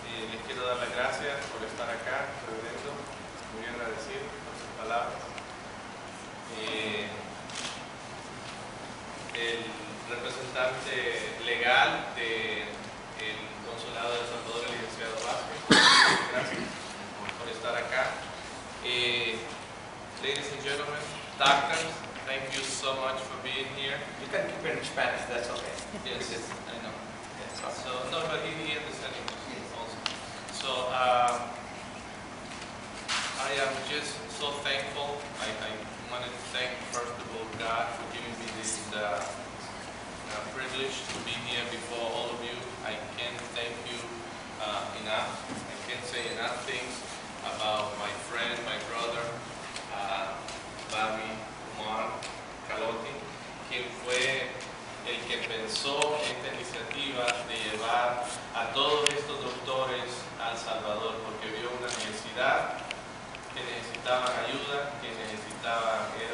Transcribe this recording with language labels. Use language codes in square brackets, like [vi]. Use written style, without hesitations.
[es] Les quiero dar las gracias por estar acá, reverendo, muy agradecido por sus palabras. El representante legal del Consulado de El Salvador, el licenciado Vázquez, gracias por estar acá. [en] Ladies and gentlemen, doctors, thank you so much for being here. You can keep it in Spanish, that's okay. Yes, I know. So, no, but he understands English also. So, I am just so thankful. I wanted to thank, first of all, God for giving me this privilege to be here before all of you. I can't thank you enough. I can't say enough things about my friend, my brother, [es] Bobby Umar Calotti, quien fue el que pensó esta iniciativa de llevar a todos estos doctores a El Salvador, porque vio una necesidad, que necesitaban ayuda, que necesitaban